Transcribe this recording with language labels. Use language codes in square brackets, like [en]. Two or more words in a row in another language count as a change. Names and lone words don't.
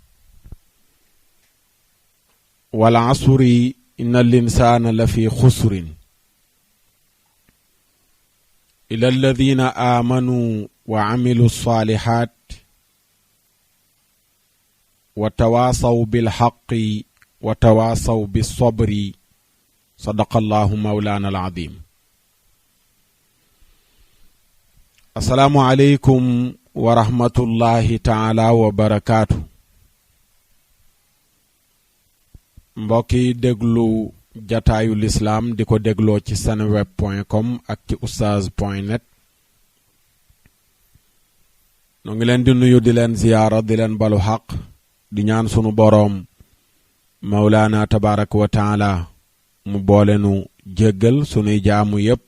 [ar] والعصر إن الإنسان لفي خسر إلا الذين آمنوا وعملوا الصالحات وتواصوا بالحق وتواصوا بالصبر. صدق الله مولانا العظيم. السلام عليكم ورحمة الله تعالى وبركاته. [wo] mbokki déglu jataayu lislaam di ko dégloo ci seneweb.com ak ci oustaz.net. noo ngi leen di nuyu di leen ziyaara di leen balu xaq di ñaan sunu boroom [ar] مولانا تبارك وتعالى [wo] mu boole nu jéggal sunuy jaamu yépp.